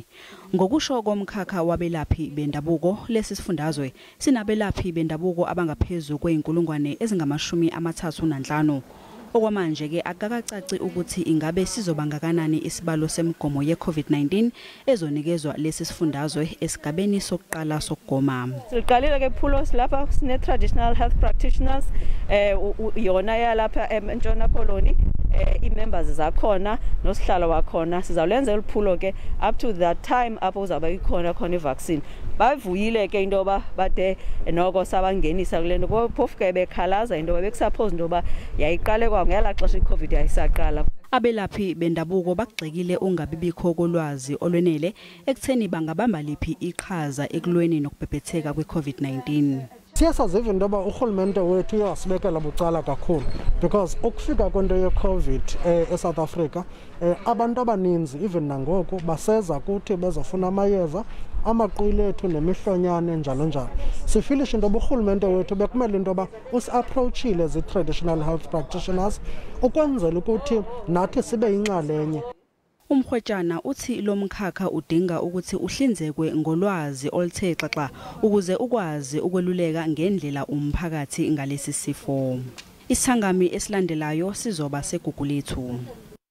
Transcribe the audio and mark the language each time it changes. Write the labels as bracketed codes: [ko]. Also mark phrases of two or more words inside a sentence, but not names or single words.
[zu] Ngokusho komkhakha wabelaphi bendabuko, lesi sifundazwe sinabelaphi bendabuko abangaphezulu kweinkulungwane ezingama-35. Okwamanje ke akakacaci ukuthi ingabe sizobangakanani isibalo semigomo yeCovid-19 ezonikezwa lesi sifundazwe esigabeni sokuqala sokugoma. [xh] Siqalile ke phulos lapha sine [en] traditional health practitioners [xh] yona yalapha eNtshona Koloni i-members zakhona nosihlalo wakhona sizawulenza eliphulo ke [en] up to that time [xh] apho uzaba ikhona i-vaccine. Bavuyile ke indoba bade noko sabangenisa kulento phofu ke bekhalaza indoba bekusuppose indoba yayiqale kwangela xesha iCovid yayisaqala. Abelaphi bendabuko bagxekile ungabibikho kolwazi olwenele ekutheni bangabamba liphi iqhaza ekulweni nokubhebhetheka kweCovid-19. Siyasaziva indoba urhulumente wethu uyasibekela bucala kakhulu because ukufika kwento ye-COVID eSouth Africa abantu abaninzi even nangoku baseza kuthi bezofuna amayeza amaqwilethu nemihlonyane njalo njalo. Sifilisha indoba urhulumente wethu bekumele indoba usi-approachile zi- [en] traditional health practitioners [xh] ukwenzela ukuthi nathi sibe yinxalenye. [zu] Umkhwetshana uthi lo mkhakha udinga ukuthi uhlinzekwe ngolwazi oluthe xaxa ukuze ukwazi ukweluleka ngendlela umphakathi ngalesi sifo. Isangami esilandelayo sizoba segugu lethu.